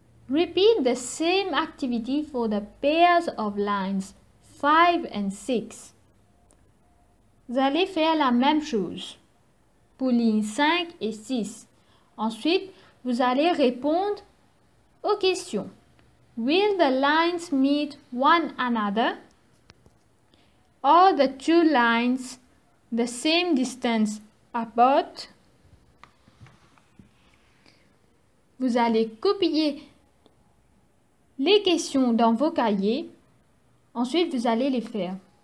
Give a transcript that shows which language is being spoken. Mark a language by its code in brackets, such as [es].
[en] Repeat the same activity for the pairs of lines 5 and 6. [fr] Vous allez faire la même chose pour lignes 5 et 6. Ensuite, vous allez répondre aux questions. [en] Will the lines meet one another? Are the two lines the same distance apart? [fr] Vous allez copier les questions dans vos cahiers. Ensuite, vous allez les faire.